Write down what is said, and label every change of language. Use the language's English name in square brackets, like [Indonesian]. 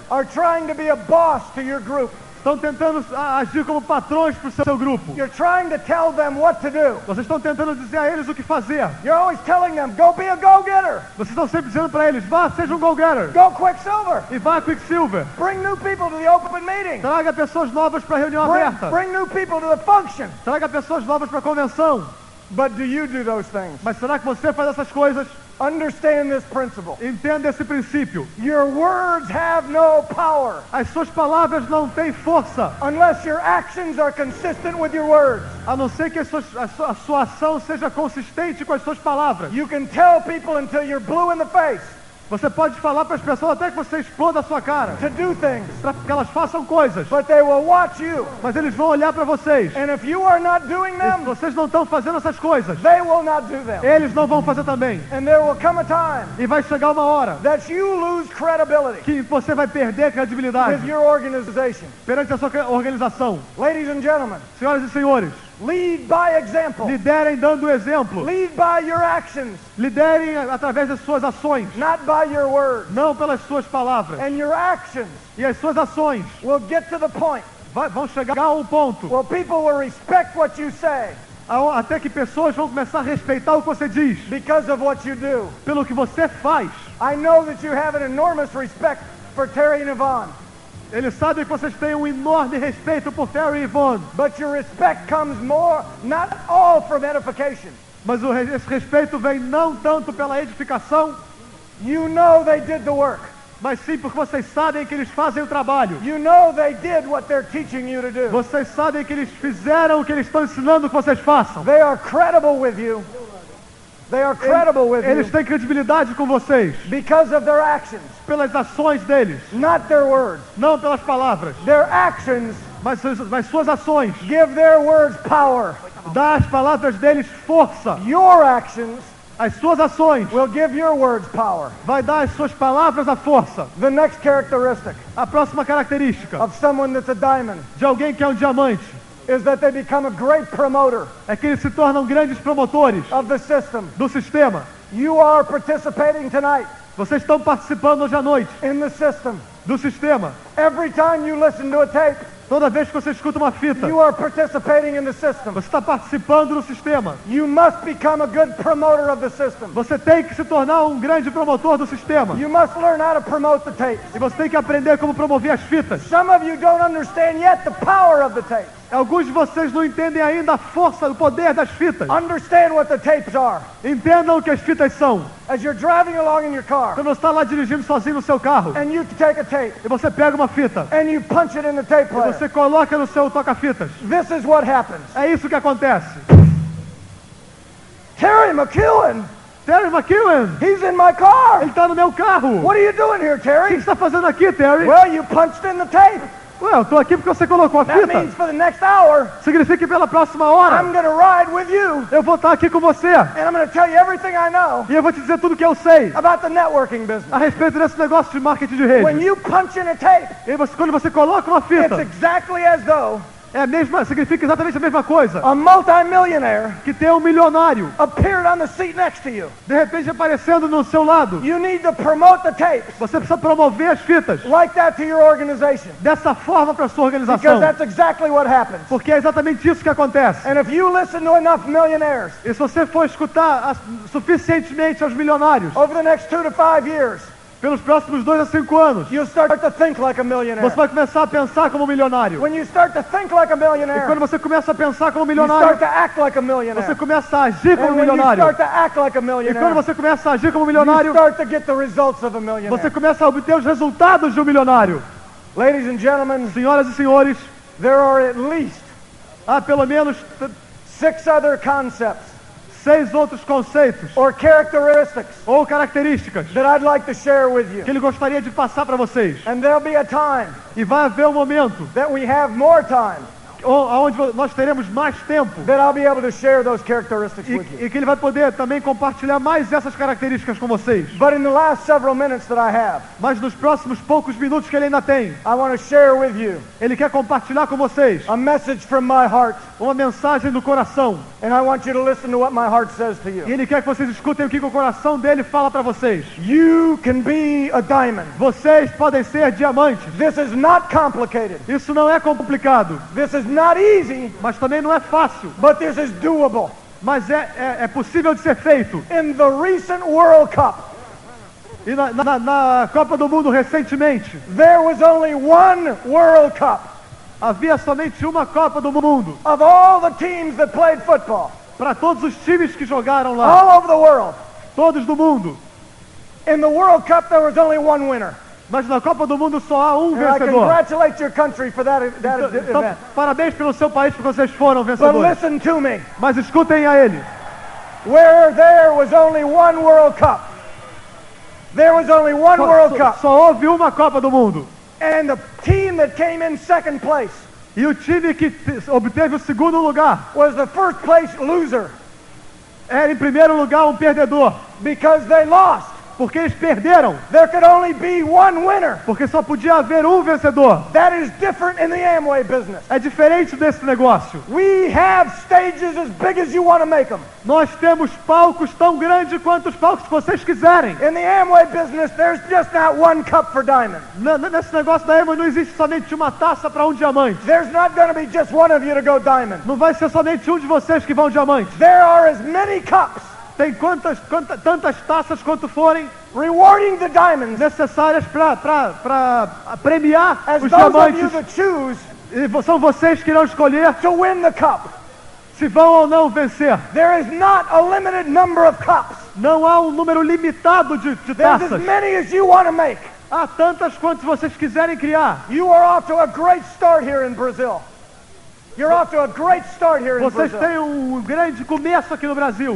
[English] are trying to be a boss to your group. [Portuguese] estão tentando agir como patrões para o seu grupo. [English] You're trying to tell them what to do. [Portuguese] Vocês estão tentando dizer a eles o que fazer. [English] You're always telling them, go be a go-getter. [Portuguese] Vocês estão sempre dizendo para eles, vá, seja um go-getter. [English] Go Quicksilver. [Portuguese] E vá, Quicksilver. [English] Bring new people to the open meeting. [Portuguese] Traga pessoas novas para a reunião aberta. [English] Bring new people to the function. [Portuguese] Traga pessoas novas para a convenção. [English] But do you do those things? [Portuguese] Mas será que você faz essas coisas? [English] Understand this principle. [Portuguese] Entenda esse princípio. [English] Your words have no power [Portuguese] As suas palavras não têm força, [English] unless your actions are consistent with your words. [Portuguese] a não ser que a sua ação seja consistente com as suas palavras. [English] You can tell people until you're blue in the face [Portuguese] Você pode falar para as pessoas até que você exploda a sua cara, [English] to do things, [Portuguese] para que elas façam coisas, [English] but they will watch you. [Portuguese] mas eles vão olhar para vocês. [English] And if you are not doing [Portuguese] E se [English] them, [Portuguese] vocês não estão fazendo essas coisas, [English] they will not do them. [Portuguese] eles não vão fazer também. [English] And there will come a time [Portuguese] E vai chegar uma hora [English] that you lose credibility [Portuguese] que você vai perder [English] with [Portuguese] credibilidade [English] your organization. [Portuguese] perante a sua organização. [English] Ladies and gentlemen, [Portuguese] Senhoras e senhores, [English] lead by example. [Portuguese] liderem dando exemplo. [English] Lead by your actions, [Portuguese] Liderem através das suas ações, [English] not by your words. [Portuguese] não pelas suas palavras. [English] And your actions [Portuguese] E as suas ações [English] will get to the point [Portuguese] vão chegar a um ponto [English] where people will respect what you say [Portuguese] até que pessoas vão começar a respeitar o que você diz, [English] because of what you do. [Portuguese] pelo que você faz. [English] I know that you have an enormous respect for Terry and Yvonne, [Portuguese] Eles sabem que vocês têm um enorme respeito por Terry e Yvonne, [English] but your respect comes more, not all from edification. [Portuguese] mas esse respeito vem não tanto pela edificação, [English] You know they did the work. [Portuguese] mas sim porque vocês sabem que eles fazem o trabalho. [English] You know they did what they're teaching you to do. [Portuguese] Vocês sabem que eles fizeram o que eles estão ensinando que vocês façam. [English] They are credible with you. They are credible with [Portuguese] Eles [English] you [Portuguese] têm credibilidade com vocês [English] because of their actions, [Portuguese] pelas ações deles, [English] not their words. [Portuguese] não pelas palavras, [English] Their actions [Portuguese] mas suas ações. [English] give their words power. [Portuguese] Dá às palavras deles força. [English] Your actions [Portuguese] As suas ações [English] will give your words power. [Portuguese] vai dar às suas palavras a força. [English] The next characteristic [Portuguese] A próxima característica [English] of someone that's a diamond [Portuguese] de alguém que é um diamante [English] is that they become a great promoter [Portuguese] é que eles se tornam grandes promotores [English] of the system. [Portuguese] do sistema. [English] You are participating tonight [Portuguese] Vocês estão participando hoje à noite [English] in the system. [Portuguese] do sistema. [English] Every time you listen to a tape, [Portuguese] Toda vez que você escuta uma fita, [English] you are participating in the system. [Portuguese] você está participando do sistema. [English] You must become a good promoter of the system. [Portuguese] Você tem que se tornar um grande promotor do sistema. [English] You must learn how to promote the tapes. [Portuguese] E você tem que aprender como promover as fitas. [English] Some of you don't understand yet the power of the tapes. [Portuguese] Alguns de vocês não entendem ainda a força, o poder das fitas. [English] Understand what the tapes are. [Portuguese] Entendam o que as fitas são. [English] As you're driving along in your car [Portuguese] Quando você está lá dirigindo sozinho no seu carro, [English] and you take a tape [Portuguese] e você pega uma fita, [English] and you punch it in the tape [Portuguese] e [English] player, [Portuguese] você coloca no seu toca-fitas. [English] this is what happens. [Portuguese] É isso que acontece. [English] Terry McEwen, [Portuguese] Terry McEwen, [English] he's in my car. [Portuguese] ele está no meu carro. [English] What are you doing here, [Portuguese] O que [English] Terry? [Portuguese] você está fazendo aqui, Terry? [English] Well, you punched in the tape. [Portuguese] Ué, eu estou aqui porque você colocou a [English] That [Portuguese] fita. [English] means for the next hour, [Portuguese] Significa que pela próxima hora, [English] I'm going to ride with you, [Portuguese] eu vou estar aqui com você. [English] and I'm going to tell you everything I know [Portuguese] E eu vou te dizer tudo que eu sei [English] about the networking business. [Portuguese] a respeito desse negócio de marketing de [English] When [Portuguese] rede. [English] you punch in a tape, [Portuguese] E quando você coloca uma [English] it's [Portuguese] fita, [English] exactly as though [Portuguese] significa exatamente a mesma coisa. [English] A multimillionaire [Portuguese] Que tem um milionário, [English] appeared on the seat next to you. [Portuguese] de repente aparecendo no seu lado. [English] You need to promote the tapes [Portuguese] Você precisa promover as fitas [English] like that to your organization, [Portuguese] dessa forma para sua [English] because [Portuguese] organização. [English] that's exactly what happens. [Portuguese] Porque é exatamente isso que acontece. [English] And if you listen to enough millionaires [Portuguese] E se você for escutar suficientemente aos milionários, [English] over the next 2 to 5 years, [Portuguese] pelos próximos 2 a 5 anos, [English] you'll start to think like a millionaire. [Portuguese] você vai começar a pensar como milionário. [English] When you start to think like a [Portuguese] E [English] millionaire, [Portuguese] quando você começa a pensar como [English] you [Portuguese] milionário, [English] start to act like a millionaire. [Portuguese] você começa a agir como [English] And when you [Portuguese] milionário. [English] start to act like a [Portuguese] E quando [English] millionaire, [Portuguese] você começa a agir como [English] you [Portuguese] milionário, [English] start to get the results of a millionaire. [Portuguese] você começa a obter os resultados de um milionário. [English] Ladies and gentlemen, [Portuguese] Senhoras e senhores, [English] there are at least [Portuguese] há pelo menos [English] 6 other concepts [Portuguese] 6 outros conceitos [English] or characteristics [Portuguese] ou características [English] that I'd like to share with you. [Portuguese] que ele gostaria de passar para vocês. [English] And there'll be a time [Portuguese] E vai haver um momento [English] that we have more time [Portuguese] onde nós teremos mais tempo [English] that I'll be able to share those characteristics with you. [Portuguese] e que ele vai poder também compartilhar mais essas características com vocês. [English] But in the last several minutes that I have, [Portuguese] Mas nos próximos poucos minutos que ele ainda tem, [English] I want to share with you [Portuguese] ele quer compartilhar com vocês [English] a message from my heart. [Portuguese] uma mensagem do coração. [English] And I want you to listen to what my heart says to [Portuguese] E [English] you. [Portuguese] ele quer que vocês escutem o que o coração dele fala para vocês. [English] You can be a diamond. [Portuguese] Vocês podem ser diamantes. [English] This is not complicated. [Portuguese] Isso não é complicado, [English] This is not easy, [Portuguese] mas também não é fácil. [English] but this is doable. [Portuguese] Mas é possível de ser feito. [English] In the recent World Cup, [Portuguese] E na Copa do Mundo recentemente, [English] there was only one World Cup [Portuguese] havia somente uma Copa do Mundo [English] of all the teams that played football, [Portuguese] para todos os times que jogaram lá, [English] all over the world. [Portuguese] todos do mundo. [English] In the World Cup, there was only one winner. [Portuguese] Mas na Copa do Mundo só há um [English] And I [Portuguese] vencedor. [English] congratulate your country for that [Portuguese] Então, [English] event. [Portuguese] parabéns pelo seu país porque vocês foram [English] But [Portuguese] vencedores. [English] listen to me. [Portuguese] Mas escutem a ele. [English] Where there was only one World Cup, there was only one World Cup. [Portuguese] Só houve uma Copa do Mundo. [English] And the team that came in second place [Portuguese] E o time que obteve o segundo lugar [English] was the first place loser [Portuguese] era, em primeiro lugar, um perdedor. [English] because they lost. [Portuguese] Porque eles perderam. [English] There could only be one winner. [Portuguese] Porque só podia haver um vencedor. [English] That is different in the Amway business. [Portuguese] É diferente desse negócio. [English] We have stages as big as you want to make them. [Portuguese] Nós temos palcos tão grandes quanto os palcos que vocês quiserem. [English] In the Amway business, there's just not one cup for diamond. [Portuguese] Nesse negócio da Amway não existe somente uma taça para um diamante. [English] There's not going to be just one of you to go diamond. [Portuguese] Não vai ser somente um de vocês que vão diamante. [English] There are as many cups [Portuguese] Tem tantas taças quanto forem [English] rewarding the diamonds [Portuguese] necessárias para premiar [English] as [Portuguese] os [English] those of you [Portuguese] diamantes. [English] that choose [Portuguese] E são vocês que irão escolher [English] to win the cup. [Portuguese] se vão ou não vencer. [English] There is not a limited number of cups. [Portuguese] Não há um número limitado de [English] There's as [Portuguese] taças. [English] many as you want to make. [Portuguese] Há tantas quantas vocês quiserem criar. [English] You are off to a great start here in Brazil. You're off to a great start here in [Portuguese] Vocês [English] Brazil. [Portuguese] têm um grande começo aqui no Brasil.